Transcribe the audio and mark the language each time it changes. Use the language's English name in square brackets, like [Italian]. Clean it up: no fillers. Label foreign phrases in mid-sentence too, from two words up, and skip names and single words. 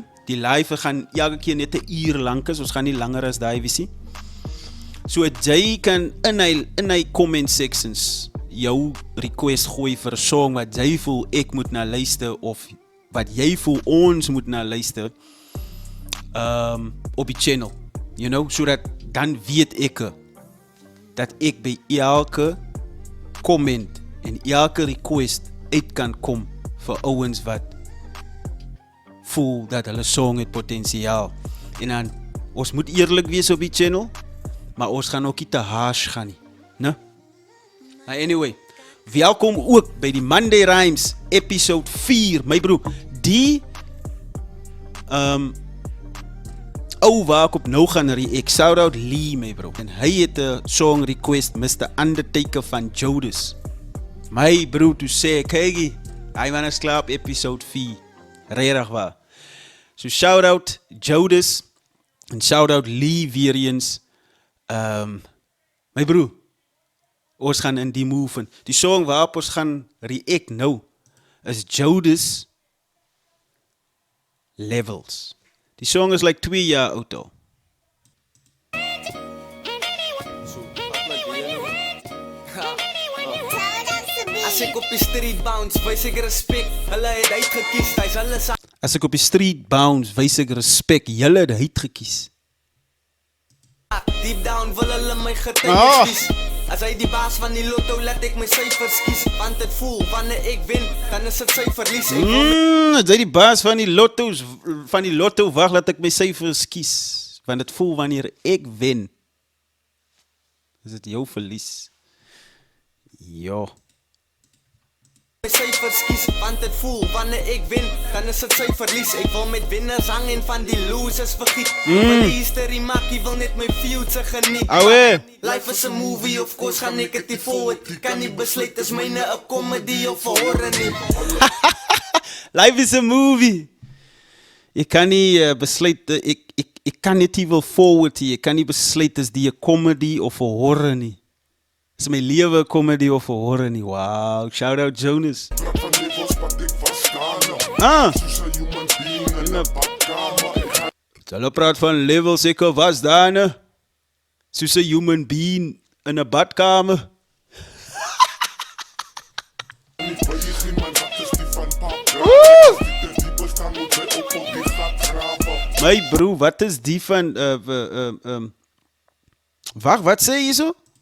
[Afrikaans] Die live gaan elke keer net 'n uur lank is, ons gaan nie langer as die visie. So jy kan in hy comment sections jou request gooi vir 'n song wat jy voel ek moet na luister, of wat jy voel ons moet na luister op die channel, [English] you know, [Afrikaans] so dat dan weet ek dat ek by elke comment en elke request uit kan kom vir ouens wat voel dat hulle song het potensiaal. En dan, ons moet eerlik wees op die channel, maar ons gaan ook nie te harsh gaan nie, ne? Anyway, welkom ook by die Monday Rhymes episode 4, my bro. Die ou waar ek op nou gaan react, [English] shout out [Afrikaans] Lee, my bro. En hy het 'n song request, Mr. Undertaker van Judas. My bro, to sê, kykie, hy man is klaar op episode 4. Regtig waar. So [English] shout out [Afrikaans] Judas en [English] shout out [Afrikaans] Lee weer eens. My bro, ons gaan in die move in. Die song waarop ons gaan react nou is Judas Levels. Die song is like 2 jaar oud al. As ek op die street bounce, wys ek respek, hulle het uitgekies, hy's hulle sa. As ek op die street bounce, wys ek respek, julle het uitgekies. [English] Deep down [Afrikaans] wil hulle my getuies kies. As hy die baas van die lotto, laat ek my syfers kies, want dit voel, wanneer ek wen, dan is dit sy verlies. As hy die baas van die lotto, wag, laat ek my syfers kies, want dit voel wanneer ek wen, is dit jou verlies. Jo. My syfers kies, want dit voel, wanneer ek wen, dan is dit sy verlies. Ek wil met winners hang en van die losers vergiet. Want die history maak, jy wil net my future geniet. Awe. [English] Life is a movie, of course [Afrikaans] gaan ek het die [English] forward. [Afrikaans] Kan nie besluit, is myne 'n comedy of 'n horror nie. [English] Life is a movie. [Afrikaans] Ek kan nie besluit, ek kan net nie wil forward nie. Ek kan nie besluit, is die 'n comedy of 'n horror nie. Is my lewe 'n comedy of 'n horror nie. Wow, shout out Jonas. Hulle praat van levels, ek was daar, ne? Soos 'n [English] human being [Afrikaans] in 'n badkamer. My bro, wat is die van Wag, wat sê jy so?